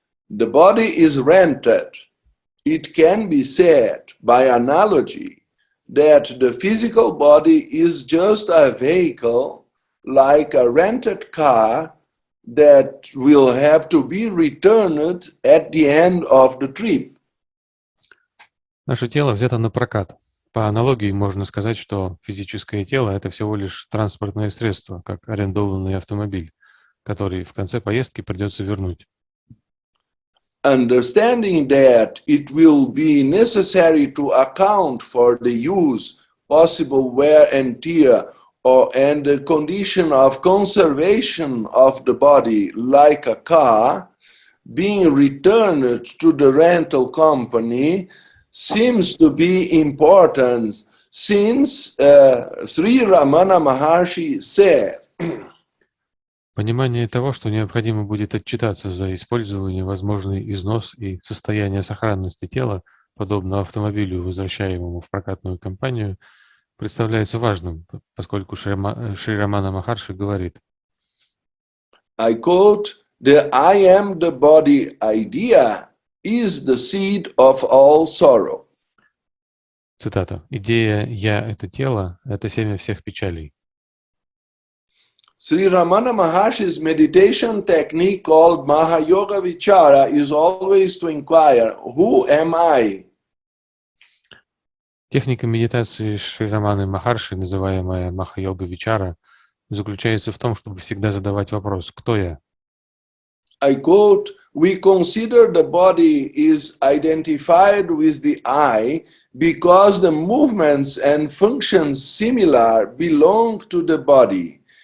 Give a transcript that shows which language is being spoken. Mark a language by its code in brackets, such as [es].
[en] The body is rented. It can be said by analogy that the physical body is just a vehicle, like a rented car, that will have to be returned at the end of the trip. [ru] Наше тело взято на прокат. По аналогии можно сказать, что физическое тело – это всего лишь транспортное средство, как арендованный автомобиль, который в конце поездки придется вернуть. [en] Understanding that it will be necessary to account for the use, possible wear and tear, and the condition of conservation of the body, like a car, being returned to the rental company seems to be important, since Sri Ramana Maharshi said, [ru] Понимание того, что необходимо будет отчитаться за использование, возможный износ и состояние сохранности тела, подобно автомобилю, возвращаемому в прокатную компанию, представляется важным, поскольку Шри Рамана Махарши говорит: [en] I quote, "The I am the body idea is the seed of all sorrow." [ru] Цитата: «Идея «я» — это тело, это семя всех печалей». [en] Sri Ramana Maharshi's meditation technique called Mahayoga Vichara is always to inquire, who am I? [ru] Техника медитации Шри Раманы Махарши, называемая Маха-йога Вичара, заключается в том, чтобы всегда задавать вопрос: «Кто я?» [en] I quote, "We consider the body is identified with the I because the movements and functions similar belong to the body.